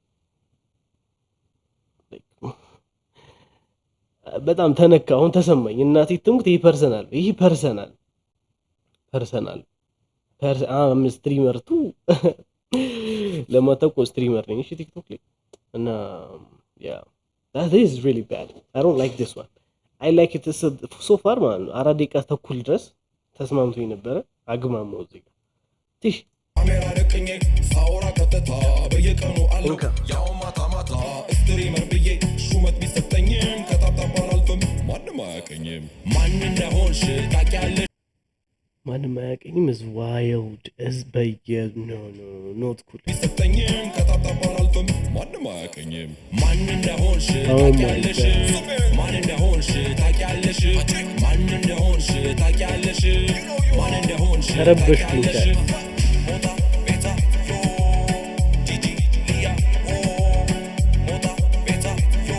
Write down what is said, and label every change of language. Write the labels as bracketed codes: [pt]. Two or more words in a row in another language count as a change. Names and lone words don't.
[am] በጣም ተነካ አሁን ተሰማኝ እናቴ ትሙት ይሄ ፐርሰናል ስትሪመር ቱ ለማታውቁ ስትሪመር ነኝ እሺ ቲክቶክ ላይ እና [en] yeah that is really bad I don't like this one I like it so far man [am] አራት ደቂቃ ተኩል ድረስ ተስማምቶኝ ነበር አግማማው እዚህ ጋር ትሽ ካሜራ ደቅኜ ሳወራ ቀጥታ በየቀኑ አለው ያው ማታ ስትሪመር ብዬ ሹመት ቢሰጠኝም ከታብታብ አላልፍም ማንም አያውቀኝም ማን እንደሆንሽ ታውቂያለሽ ማንም አያውቀኝም [en] is wild is no not cool [am] ቢሰጠኝም ከታጠባን አልፍም ማንም አያውቀኝም ማን እንደሆንሽ [en] oh my [am] ታውቂያለሽ [en] god [am] ማን እንደሆንሽ ታውቂያለሽ ማን እንደሆንሽ ታውቂያለሽ ማን እንደሆንሽ ተረበሽኩኝ ሞታ ቤታ ዮ ጂጂ ሊያ ኦ ሞታ ቤታ ዮ